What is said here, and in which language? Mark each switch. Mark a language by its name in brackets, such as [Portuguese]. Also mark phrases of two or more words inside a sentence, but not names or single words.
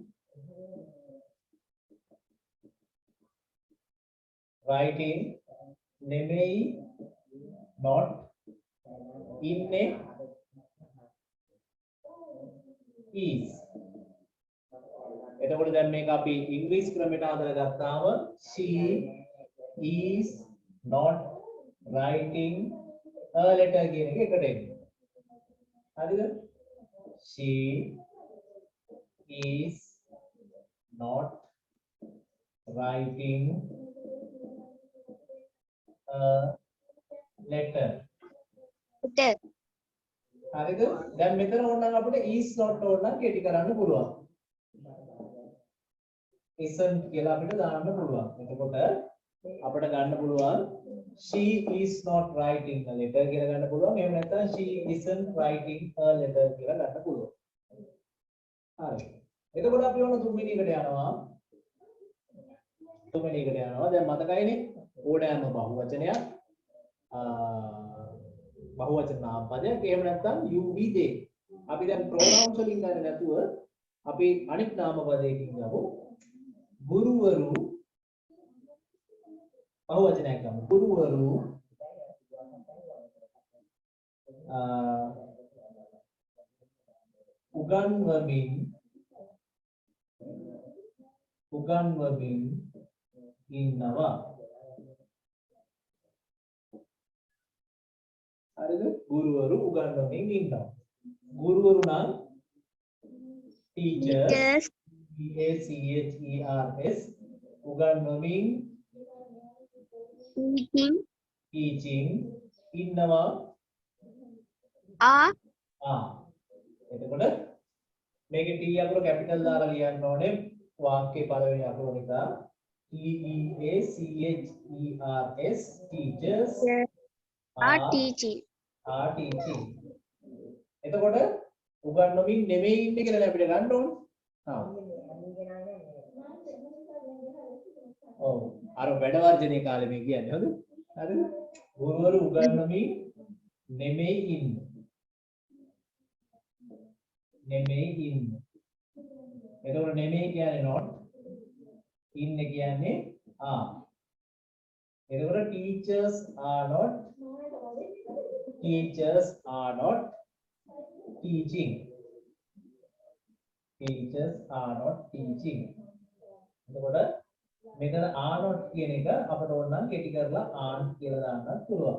[English] writing නෙමෙයි not ඉන්නේ is. [Sinhala] එතකොට දැන් මේක අපි ඉංග්‍රීසි ක්‍රමයට හදලා ගත්තාම [English] she is not writing a letter [Sinhala] කියන එක එකට එන්නේ. හරිද? [English] she is not writing a letter. [Sinhala] හරිද? දැන් මෙතන ඕනනම් අපිට [English] is not [Sinhala] ඕනනම් කෙටි කරන්න පුළුවන්. isn't කියලා අපිට දාන්න පුළුවන්. එතකොට අපිට ගන්න පුළුවන් [English] she is not writing a letter [Sinhala] කියලා ගන්න පුළුවන්. එහෙම නැත්නම් [English] she isn't writing a letter [Sinhala] කියලා ගන්න පුළුවන්. හරි. එතකොට අපි ඔන්න තුන්වෙනි එකට යනවා. දැන් මතකයිනේ ඕනෑම බහුවචනයක් බහුවචන නාම පදයක්. එහෙම නැත්නම් [English] you we they. [Sinhala] අපි දැන් pronouns වලින් ගන්නේ නැතුව අපි අනිත් නාම පදයකින් ගමු. ගුරුවරු බහුවචනයක් ගමු. ගුරුවරු උගන්වමින් ඉන්නවා. හරිද? ගුරුවරු උගන්වමින් ඉන්නවා. ගුරුවරු නම් [English] teachers teachers [Sinhala] උගන්වමින් teaching ඉන්නවා. එතකොට මේකේ T අකුර කැපිටල් දාලා ලියන්න ඕනේ වාක්‍යයේ පළවෙනි අකුර නිසා [English] teachers teachers are teaching. [Sinhala] එතකොට උගන්වමින් නෙමෙයි ඉන්නේ කියලා අපිට ගන්න ඕනේ. ඔව් අර වැඩ වර්ජනයේ කාලේ මේ කියන්නේ හොඳ. හරිද? ගුරුවරු උගන්වමින් නෙමෙයි ඉන්නේ. එතකොට නෙමෙයි කියන්නේ not, ඉන්නේ කියන්නේ are. [English] එතකොට teachers are not teaching. Teachers are not teaching. [Sinhala] එතකොට මෙතන [English] are not [Sinhala] කියන එක අපට ඕන නම් කෙටි කරලා aren't කියලා දාන්නත් පුළුවන්.